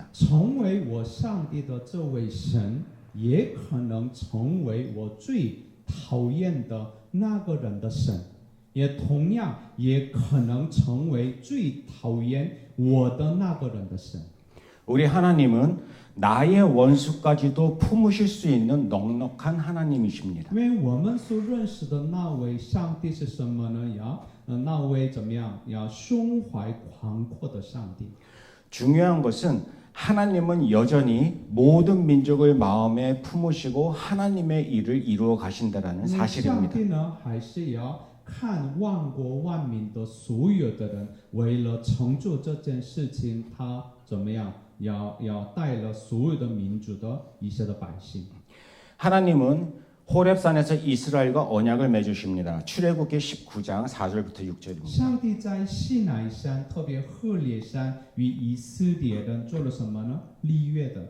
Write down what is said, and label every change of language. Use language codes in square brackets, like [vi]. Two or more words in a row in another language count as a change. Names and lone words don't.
[zh] 成为我上帝的这位神，也可能成为我最讨厌的那个人的神，也同样也可能成为最讨厌我的那个人的神。 [ko] 우리 하나님은 나의 원수까지도 품으실 수 있는 넉넉한 하나님이십니다. [zh] 因为我们所认识的那位上帝是什么呢？那位怎么样？胸怀宽阔的上帝。 [ko] 중요한 것은 하나님은 여전히 모든 민족을 마음에 품으시고 하나님의 일을 이루어 가신다라는 [zh] 上 [ko] 사실입니다. [zh] 帝呢，还是要看万国万民的所有的人，为了成就这件事情，他怎么样？要带了所有的民族的一些的百姓。 [ko] 하나님은 호렙산에서 이스라엘과 언약을 맺으십니다. 출애굽기 19장 4절부터 6절입니다. [zh] 上帝在西乃山，特别赫列山，与以色列人做了什么呢？立约的。